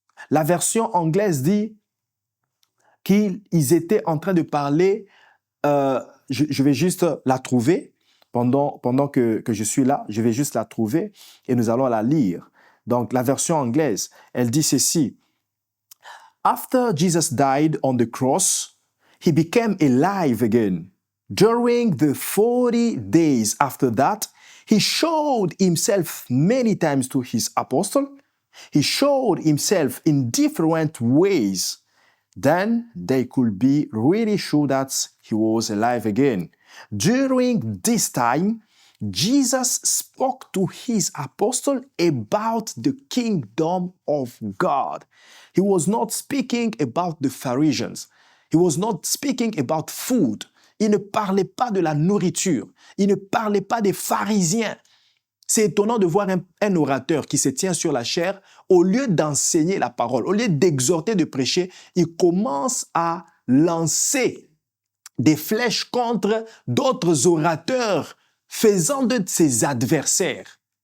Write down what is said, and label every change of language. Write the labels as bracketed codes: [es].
[fr] La version anglaise dit qu'ils étaient en train de parler. Je vais juste la trouver pendant que je suis là. Je vais juste la trouver et nous allons la lire. Donc, la version anglaise, elle dit ceci. [en] After Jesus died on the cross, he became alive again. During the 40 days after that, he showed himself many times to his apostles. He showed himself in different ways. Then they could be really sure that he was alive again. During this time, Jesus spoke to his apostles about the kingdom of God. He was not speaking about the Pharisees. He was not speaking about food. [fr] Il ne parlait pas de la nourriture. Il ne parlait pas des pharisiens. C'est étonnant de voir un orateur qui se tient sur la chair, au lieu d'enseigner la parole, au lieu d'exhorter, de prêcher, il commence à lancer des flèches contre d'autres orateurs, faisant de ses adversaires.